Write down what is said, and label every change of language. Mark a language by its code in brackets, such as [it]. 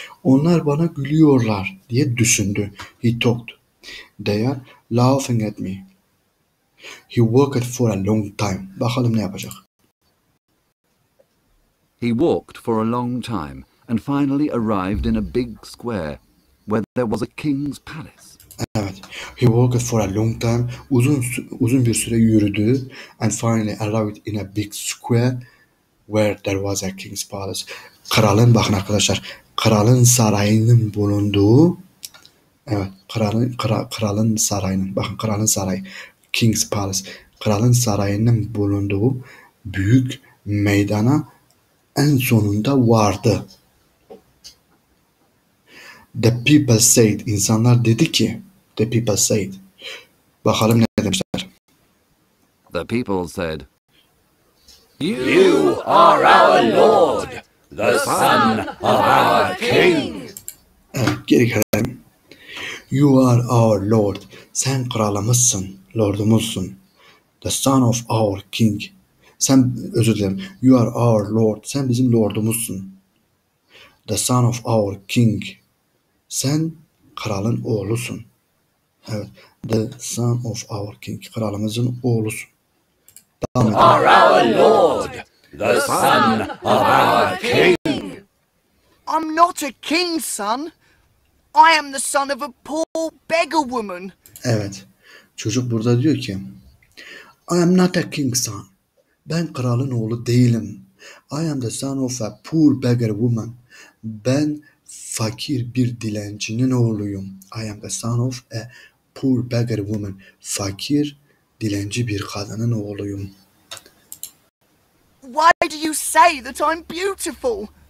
[tr] Onlar bana gülüyorlar diye düşündü. [en] He thought. They are laughing at me. He worked for a long time. [tr] Bakalım ne yapacak. [en] He walked for a long time and finally arrived in a big square where there was a king's palace. [tr] Evet. [en] He worked for a long time. [tr] Uzun bir süre yürüdü. [en] And finally arrived in a big square where there was a king's palace. [tr] Kralın bakın arkadaşlar. Kralın sarayının bulunduğu evet. Kralın sarayının bakın kralın sarayı. [en] King's palace. [tr] Kralın sarayının bulunduğu büyük meydana en sonunda vardı. [en] The people said. [tr] İnsanlar dedi ki. [en] The people said. [tr] Bakalım ne demişler. [en] The people said, You are our Lord, the son of our King. [tr] Evet, geri gelelim. [en] You are our Lord. [tr] Sen kralımızsın, lordumuzsun. [en] The son of our King. [tr] Sen özür dilerim. [en] You are our Lord. [tr] Sen bizim lordumuzsun. [en] The son of our King. [tr] Sen kralın oğlusun. Evet. [en] The son of our King. [tr] Kralımızın oğlusun. [en] Are our Lord, the son of our king. I'm not a king's son. I am the son of a poor beggar woman. [tr] Evet. Çocuk burada diyor ki [en] I am not a king's son. [tr] Ben kralın oğlu değilim. [en] I am the son of a poor beggar woman. [tr] Ben fakir bir dilencinin oğluyum. [en] I am the son of a poor beggar woman. [tr] Fakir, dilenci bir kadının oğluyum. [en] Why do you say that I'm beautiful?